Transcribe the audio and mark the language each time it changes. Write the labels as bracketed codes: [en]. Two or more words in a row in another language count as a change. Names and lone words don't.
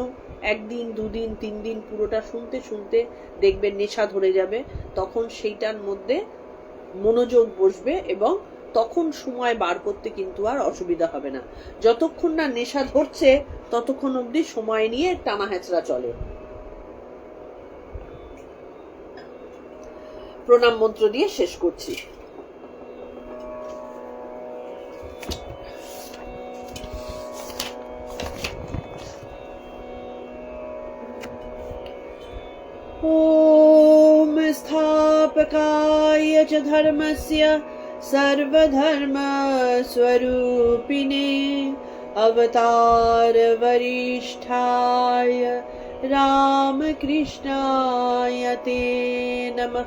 [bn] 1 দিন 2 দিন 3 দিন পুরোটা শুনতে শুনতে দেখবেন নেশা ধরে যাবে, তখন সেইটার মধ্যে মনোযোগ বসবে এবং তখন সময় বার করতে কিন্তু আর অসুবিধা হবে না। যতক্ষণ না নেশা ধরছে ততক্ষণ অবধি সময় নিয়ে টানা হেঁচড়া চলে। প্রণাম মন্ত্র দিয়ে শেষ করছি। [sa] ओम स्थापकाय च धर्मस्य सर्वधर्म स्वरूपिणे अवतार वरिष्ठाय रामकृष्णाय ते नमः।